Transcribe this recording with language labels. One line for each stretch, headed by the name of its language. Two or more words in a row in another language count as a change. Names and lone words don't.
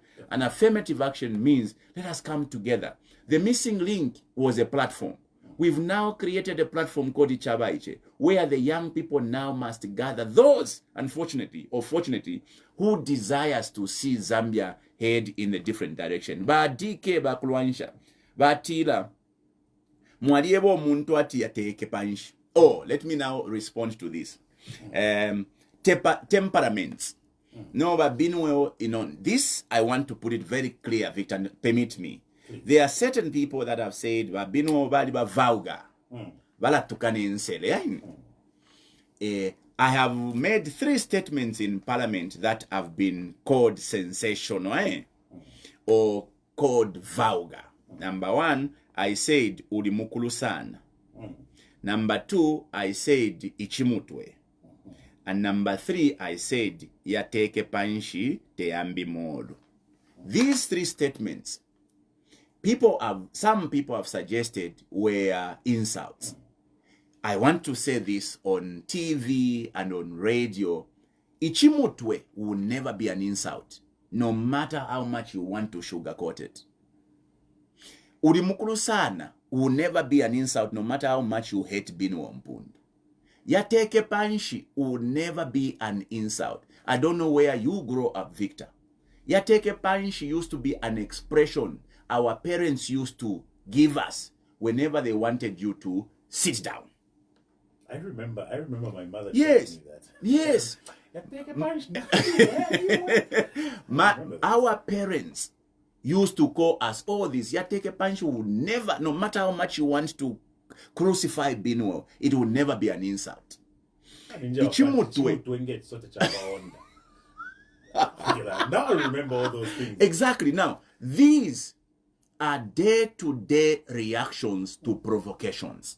English: And affirmative action means let us come together. The missing link was a platform. We've now created a platform called Ichabaiche, where the young people now must gather those, unfortunately or fortunately, who desires to see Zambia head in a different direction.
Bemba: Badike bakulwanisha. Batila mwaliebo muntu ati yateke panshi.
English: Oh, let me now respond to this. Temperaments. No, but Binwell, this I want to put it very clear, Victor, permit me. There are certain people that have said,
Bemba: Binwell bali ba vauga. Bala tukane nsele.
English: I have made 3 statements in Parliament that have been called sensational, or called vulgar. Number 1, I said
Bemba: ulimukulu sana.
English: Number 2, I said ichimutwe. And number 3, I said
Bemba: yateke panshi teambi modu.
English: These 3 statements, some people have suggested were insults. I want to say this on TV and on radio. Ichimutwe will never be an insult, no matter how much you want to sugarcoat it.
Bemba: Ulimukulu sana
English: will never be an insult, no matter how much you hate Binwell Mpundu.
Bemba: Yateke panshi
English: will never be an insult. I don't know where you grow up, Victor.
Bemba: Yateke panshi
English: used to be an expression our parents used to give us whenever they wanted you to sit down. I remember my mother yes. telling me that. Yes. Our parents used to call us all this.
Bemba: Yateke panshi
English: will never, no matter how much you want to crucify Binwell, it will never be an insult. Now I remember all those things. Exactly. Now, these are day-to-day reactions to provocations.